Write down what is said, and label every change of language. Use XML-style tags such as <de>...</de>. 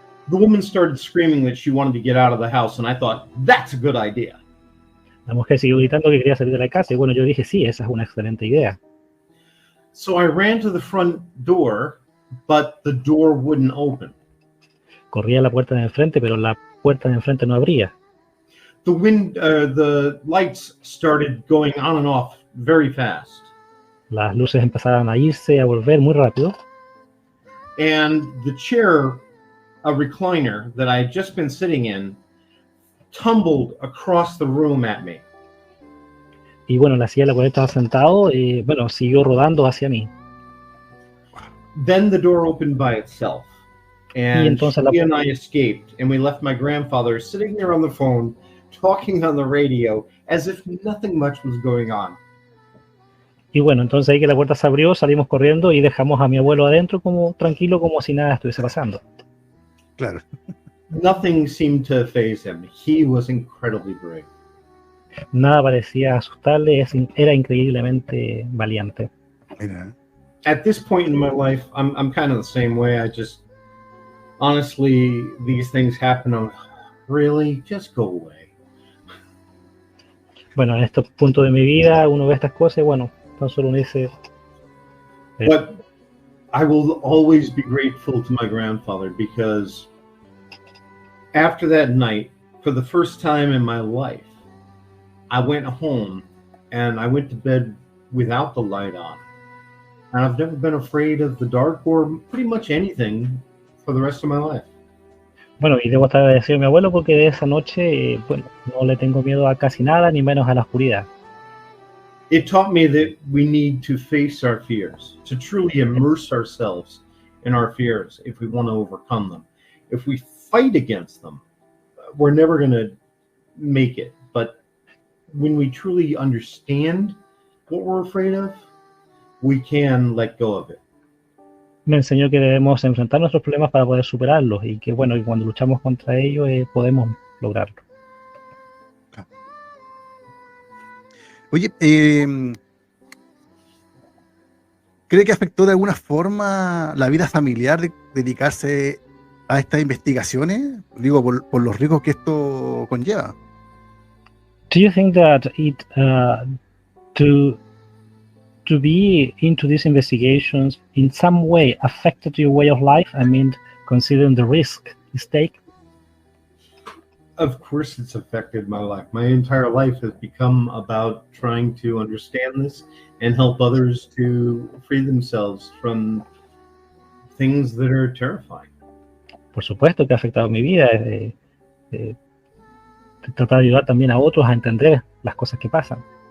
<en>The woman started screaming that she wanted to get out of the house, and I thought, that's a good idea.</en> <es>La mujer siguió gritando que quería salir de la casa, y, bueno, yo dije, sí, esa es una excelente idea.</es> <en>So I ran to the front door, but the door wouldn't open.</en> <es>Corrí a la puerta de enfrente, pero la puerta de enfrente no abría.</es> <en>The lights started going on and off very fast.</en> <es>Las luces empezaron a irse, a volver muy rápido.</es> <en>And the chair, a recliner that I had just been sitting in, tumbled across the room at me.</en> <es>Y, bueno, la silla en la cual estaba sentado, bueno, siguió rodando hacia mí.</es> <en>Then the door opened by itself, and she and I escaped, and we left my grandfather sitting there on the phone, talking on the radio, as if nothing much was going on.</en> <es>Y, bueno, entonces ahí que la puerta se abrió, salimos corriendo y dejamos a mi abuelo adentro como tranquilo, como si nada estuviese pasando. Claro.</es> <en>Nothing seemed to faze him. He was incredibly brave.</en> <es>Nada parecía asustarle, era increíblemente valiente. Mira.</es> <en>At this point in my life, I'm kind of the same way. I just, honestly, these things happen. I'm really, just go away.</en> <es>Bueno, en estos puntos de mi vida uno ve estas cosas y, bueno, tan solo uno dice...</es> <en>But I will always be grateful to my grandfather, because after that night, for the first time in my life, I went home and I went to bed without the light on. And I've never been afraid of the dark or pretty much anything for the rest of my life.</en> <es>Bueno, y debo estar agradecido a mi abuelo porque de esa noche, bueno, no le tengo miedo a casi nada, ni menos a la oscuridad.</es> <en>It taught me that we need to face our fears, to truly immerse ourselves in our fears if we want to overcome them. If we fight against them, we're never going to make it. But when we truly understand what we're afraid of, we can let go of it.</en> <es>Me enseñó que debemos enfrentar nuestros problemas para poder superarlos y que, bueno, y cuando luchamos contra ellos podemos lograrlo. Oye, ¿cree que afectó de alguna forma la vida familiar de dedicarse a estas investigaciones? Digo, por los riesgos que esto conlleva.</es> <en>Do you think that it to be into these investigations in some way affected your way of life? I mean, considering the risk you take? Of course, it's affected my life. My entire life has become about trying to understand this and help others to free themselves from things that are terrifying.</en> <es>Por supuesto que ha afectado mi vida. Tratar de ayudar también a otros a entender las cosas que pasan.</es>